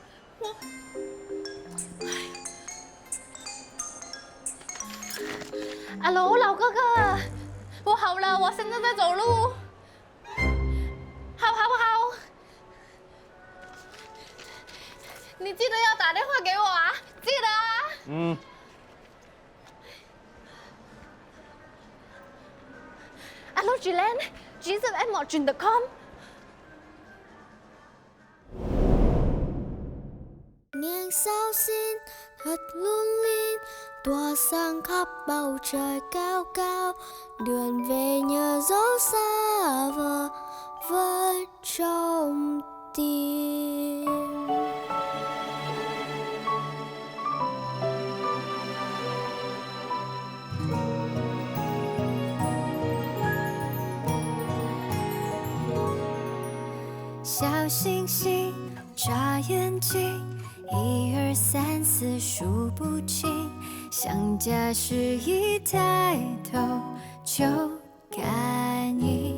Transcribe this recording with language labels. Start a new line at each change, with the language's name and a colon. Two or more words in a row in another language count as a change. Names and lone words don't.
Chinese: Hello， 老哥哥，我好了，我现在在走路。好不好？你记得要打电话给我啊，记得啊。
Vietnamese: 嗯。Alo chị Lan, chị giúp em mọi chuyện được không? Ngàn sao xin thật lung linh, tỏa sáng khắp bầu trời cao cao. Đường về nhờ dấu xa vờ vỡ trong tim.
Chinese: 小星星眨眼睛，1、2、3、4数不清，想家时一抬头就感应。